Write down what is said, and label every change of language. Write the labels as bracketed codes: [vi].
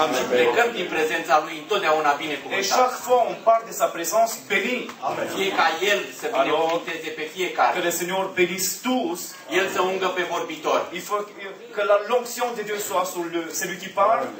[ro] Și plecăm din prezența lui întotdeauna binecuvântat. [fr] Et chaque fois on part de sa présence béni. [ro] Fie ca El să binecuvânteze pe fiecare. [fr] Que le Seigneur bénisse tous. [ro] El să ungă pe vorbitor. [fr] Il faut que l'onction de Dieu soit sur celui qui parle.